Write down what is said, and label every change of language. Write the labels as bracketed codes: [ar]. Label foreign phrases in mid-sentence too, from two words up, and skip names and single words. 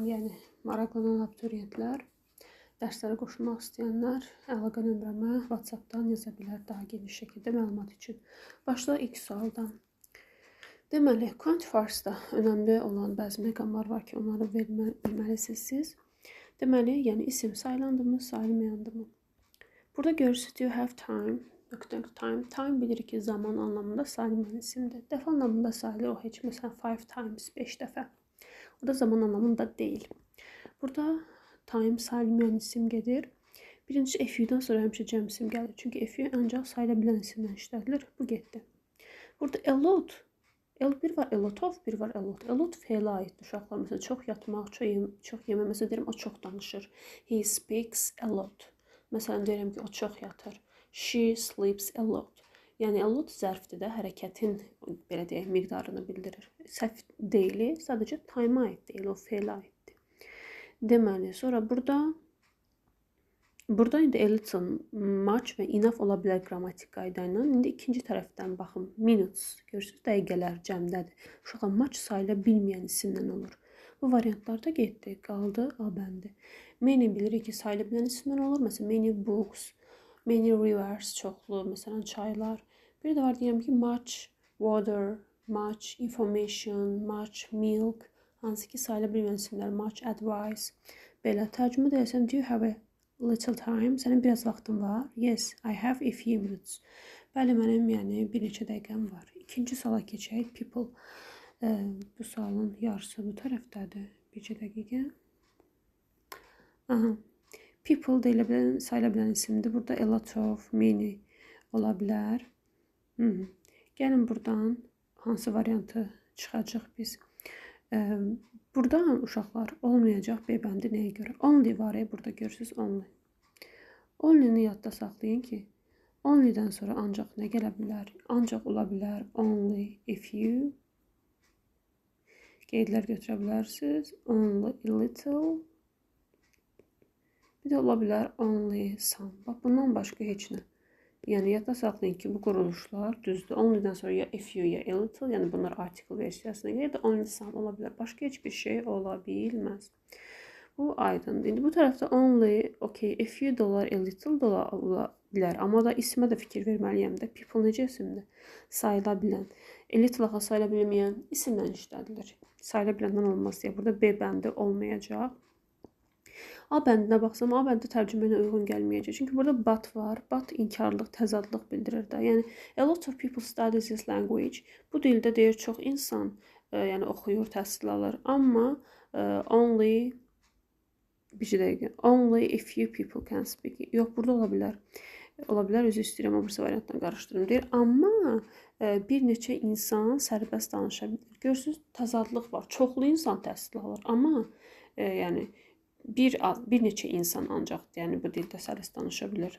[az] Yəni, maraqlanan abituriyentlər, dərslərə qoşulmaq istəyənlər əlaqə nömrəmə WhatsApp-dan yaza bilər daha geniş şəkildə məlumat üçün. Başlayaq ilk sualdan. Deməli, quantifiers'da önəmli olan bəzi məqamlar var ki, onları bilməlisiniz siz. Deməli, yəni isim sayılandımı, sayılmayandımı? Burada görürsünüz, [en] you have time. [az] Time bilir ki, zaman anlamında sayılmayan isimdir. Dəfə anlamında sayılır o heç məsələn 5 times 5 dəfə. O da zaman anlamında deyil. Burada time sayılmayan isim gedir. Birinci FU'dan sonra həmişə cəm isim gəlir. Çünki FU ancaq sayıla bilən isimdən işlədilir. Bu getdi. Burada a lot. Bir var [en] a lot of, [az] bir var [en] a lot. A lot [az] fe'lə aiddir uşaqlar. Məsələn, çox yatmaq, çox yemək. Məsələn, deyirəm, o çox danışır. [en] He speaks a lot. [az] Məsələn, deyirəm ki, o çox yatır. [en] She sleeps a lot. [az] Yəni, [en] a lot [az] zərfdir də, hərəkətin, belə deyək, miqdarını bildirir. Səhv deyili, sadəcə time-a aid deyil, o fe'lə aiddir. Deməli, sonra burada indi [en] a little, [az] much və enough ola bilər qrammatik qayda ilə. İndi ikinci tərəfdən baxın, minutes, görürsünüz, dəqiqələr cəmdədir. Uşağa much sayıla bilməyən isimdən olur. Bu variantlarda getdi, qaldı A bəndi. Many bilirik ki, sayıla bilən isimdən olur. Məsələn, [en] many books, many rivers, [az] çoxlu, məsələn, çaylar. Bir də var, deyirəm ki, [en] much water, much information, much milk, [az] hansı ki, sayıla bilməyən isimlər, [en] much advice. [az] Belə, tərcümə deyəsəm, [en] do you have a little time? [az] Sənin biraz vaxtın var? [en] Yes, I have a few minutes. [az] Bəli, mənim, yəni, bir neçə dəqiqəm var. İkinci suala keçək, people. Bu sualın yarısı bu tərəfdədir. Bircə dəqiqə. Aha. People deyilə bilən, sayıla bilən isimdir. Burada [en] a lot of, [az] many ola bilər. Gəlin buradan hansı variantı çıxacaq biz. Buradan uşaqlar olmayacaq B bəndi nəyə görə? Only var, burada görürsünüz only. Only-ni yadda saxlayın ki, only-dən sonra ancaq nə gələ bilər? Ancaq ola bilər [en] only if you. [az] Qeydlər götürə bilərsiniz. [en] Only a little. [az] Bir də ola bilər [en] only some. [az] Bax, bundan başqa heç nə. Yəni, yadda saxlayın ki, bu quruluşlar düzdür. Only-dən sonra ya [en] a few, [az] ya [en] a little. [az] Yəni, bunlar article versiyasına gəlir. Ya da [en] only some [az] ola bilər. Başqa heç bir şey ola bilməz. Bu aydındır. İndi bu tərəfdə only, okay, [en] a few [az] da olar, [en] a little [az] da ola bilər. Amma da ismə də fikir verməliyəm də. People necə isimdir? Sayıla bilən. [en] A little [az] axa sayıla bilməyən isimdən işlədilir. Sayıla biləndən olmaz deyə. Burada B bəndi olmayacaq. A bəndinə baxsam, A bəndi tərcümə ilə uyğun gəlməyəcək. Çünki burada but var. But inkarlıq, təzadlıq bildirir də. Yəni, [en] a lot of people study this language. [az] Bu dildə deyir, çox insan yəni, oxuyur, təhsil alır. Amma only, bir dəqiqə, [en] only a few people can speak. [az] Yox, burada ola bilər. Ola bilər, özü istəyirəm, o birisi variantdan qarışdırım deyir. Amma bir neçə insan sərbəst danışa bilir. Görürsünüz, təzadlıq var. Çoxlu insan təhsil alır. Amma yəni, bir neçə insan ancaq yəni, bu dildə sərbəst danışa bilir.